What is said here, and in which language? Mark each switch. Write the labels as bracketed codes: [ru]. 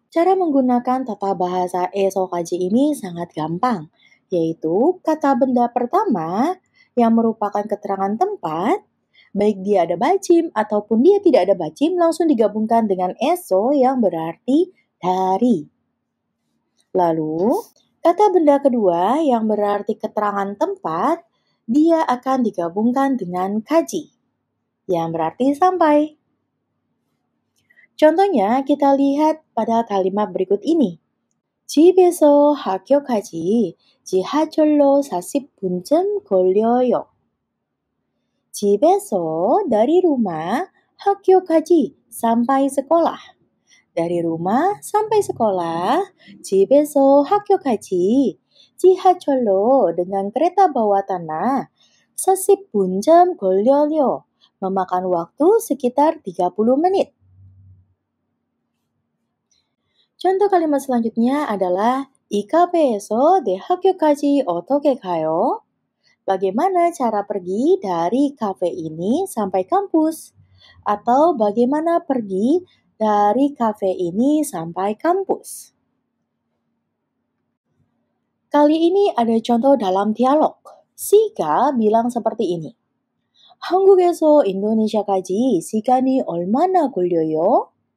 [id] Cara menggunakan tata bahasa esokaji ini sangat gampang, yaitu kata benda pertama yang merupakan keterangan tempat, baik dia ada bacim ataupun dia tidak ada bacim, langsung digabungkan dengan eso yang berarti dari. Lalu, kata benda kedua yang berarti keterangan tempat, dia akan digabungkan dengan kaji, yang berarti sampai. Contohnya, kita lihat pada kalimat berikut ini. [ko] 집에서 학교까지 지하철로 40분쯤 걸려요. 집에서 [id] dari rumah, [ko] 학교까지 [id] sampai sekolah. Dari rumah sampai sekolah, [ko] 집에서 학교까지 지하철로 [id] dengan kereta bawah tanah [ko] 40분쯤 걸려요. [id] Memakan waktu sekitar 30 menit. Contoh kalimat selanjutnya adalah [ko] 이 카페에서 내 학교까지 어떻게 가요? [id] Bagaimana cara pergi dari kafe ini sampai kampus? Atau bagaimana pergi dari kafe ini sampai kampus? Kali ini ada contoh dalam dialog. Sika bilang seperti ini. [ko] 한국에서 인도네시아까지 시간이 얼마나 걸려요?